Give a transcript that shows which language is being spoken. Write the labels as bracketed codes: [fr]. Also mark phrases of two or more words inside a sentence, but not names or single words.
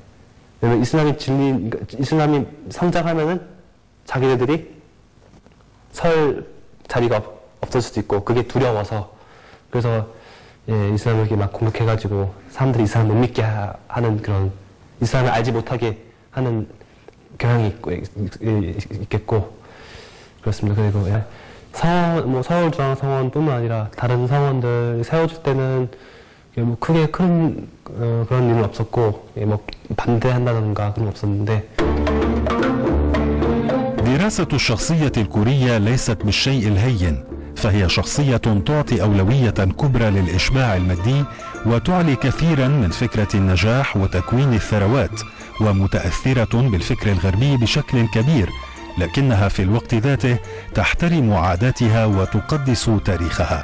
[ko] 왜냐면 이슬람이 성장하면은 자기네들이 설 자리가 없을 수도 있고 그게 두려워서 그래서 이슬람을 이렇게 막 공격해가지고 사람들이 이슬람을 못 믿게 하는 그런 이슬람을 알지 못하게 하는 경향이 있겠고 그렇습니다. 그리고 서울중앙성원뿐만 아니라 다른 성원들 세워줄 때는 뭐 크게 큰 그런 일은 없었고 뭐 반대한다던가 그런 건 없었는데. [ar] دراسة الشخصية الكورية ليست بالشيء الهين، فهي شخصية تعطي أولوية كبرى للإشباع المادي وتعلي كثيرا من فكرة النجاح وتكوين الثروات، ومتأثرة بالفكر الغربي بشكل كبير، لكنها في الوقت ذاته تحترم عاداتها وتقدس تاريخها.